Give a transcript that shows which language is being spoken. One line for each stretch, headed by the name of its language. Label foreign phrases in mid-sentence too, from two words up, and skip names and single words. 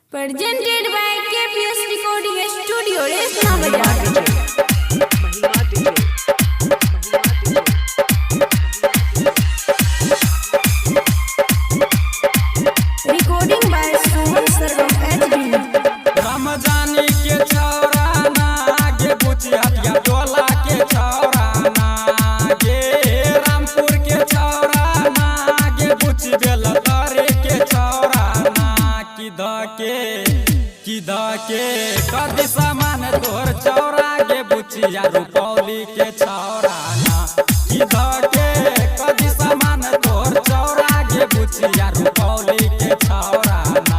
English: Presented by KPS Recording Studio, Resna Bazaar. Recording by Suman Sarvam HD.
Maithili: रमजानी के छौरा ना गे बुची हटिया टोला के छौरा ना गे रामपुर के छौरा ना गे बुची बेलतारे के छौरा ना की धके कदी सामान तोर छौरा गे बुचिया रुपौली के छौरा ना की धके कदी सामान तोर छौरा गे बुचिया रुपौली के छौरा ना